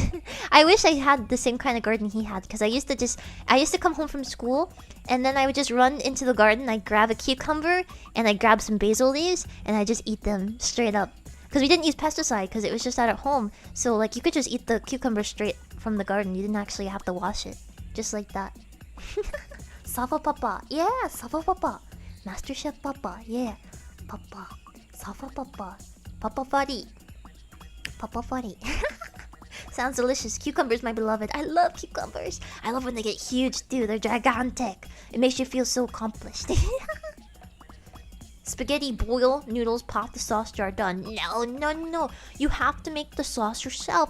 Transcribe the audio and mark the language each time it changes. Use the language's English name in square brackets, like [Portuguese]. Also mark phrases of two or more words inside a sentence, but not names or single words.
[English] I wish I had the same kind of garden he had, because I used to come home from school, and then I would just run into the garden, I'd grab a cucumber, and I'd grab some basil leaves, and I'd just eat them straight up. Because we didn't use pesticide, because it was just out at home. So like you could just eat the cucumber straight from the garden. You didn't actually have to wash it. Just like that. Sava Papa. Yeah, Sava Papa. Master Chef Papa. Yeah. Papa. Sava Papa. Papa Fari. Papa Fari. Sounds delicious. Cucumbers, my beloved. I love cucumbers. I love when they get huge, dude. They're gigantic. It makes you feel so accomplished. Spaghetti, boil, noodles, pop the sauce jar, done. No, no, no. You have to make the sauce yourself.